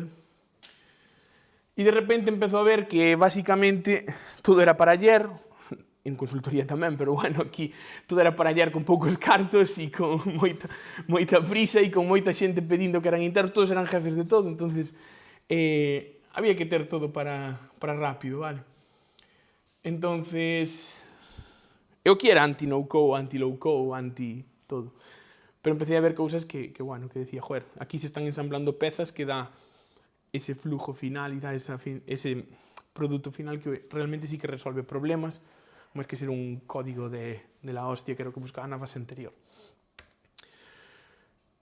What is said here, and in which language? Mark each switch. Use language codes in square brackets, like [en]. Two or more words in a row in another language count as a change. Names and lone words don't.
[gl] E [es] de repente empezo a ver que basicamente todo era para ayer, [gl] en consultoría tamén, pero bueno, aquí todo era para ayer con poucos cartos e con moita prisa e con moita xente pedindo que eran internos, [es] todos eran jefes de todo, [gl] entonces había que ter todo para rápido, vale? Entonces, eu que era anti-no-code, anti-low-code, anti-todo. [es] Pero empecé a ver [gl] cousas que decía, joder, [es] aquí se están ensamblando [gl] pezas que dá ese flujo final e dá ese produto final que realmente sí que resolve problemas, máis que ser un [es] código de la hostia, [gl] que era o que buscaba na fase anterior.